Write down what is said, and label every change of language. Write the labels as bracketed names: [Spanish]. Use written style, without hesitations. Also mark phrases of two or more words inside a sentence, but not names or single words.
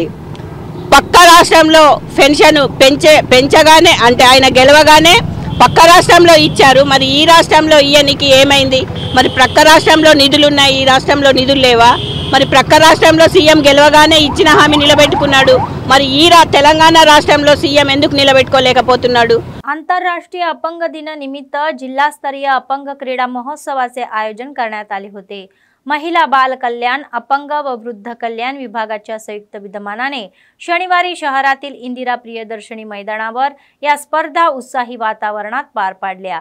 [Telugu] పక్క రాష్ట్రంలో పెన్షన్ పెంచగానే అంటే ఆయన గెలవగానే పక్క రాష్ట్రంలో ఇచ్చారు, మరి ఈ రాష్ట్రంలో ఇయ్యనికి ఏమైంది? మరి ప్రక్క రాష్ట్రంలో నిధులు ఉన్నాయి, ఈ రాష్ట్రంలో నిధులు లేవా? మరి ప్రక్క రాష్ట్రంలో సీఎం గెలవగానే ఇచ్చిన హామీ నిలబెట్టుకున్నాడు, మరి ఈ తెలంగాణ రాష్ట్రంలో సీఎం ఎందుకు निलबेట్టుకోలేకపోతున్నాడు? [Marathi] आंतरराष्ट्रीय अपंग दिनानिमित्त जिल्हास्तरीय अपंग क्रीडा महोत्सवाचे आयोजन करण्यात आले होते। महिला बाल कल्याण, अपंग व वृद्ध कल्याण विभागाच्या संयुक्त विद्यमानाने शनिवारी शहरातील इंदिरा प्रियदर्शनी मैदानावर या स्पर्धा उत्साही वातावरणात पार पाडल्या।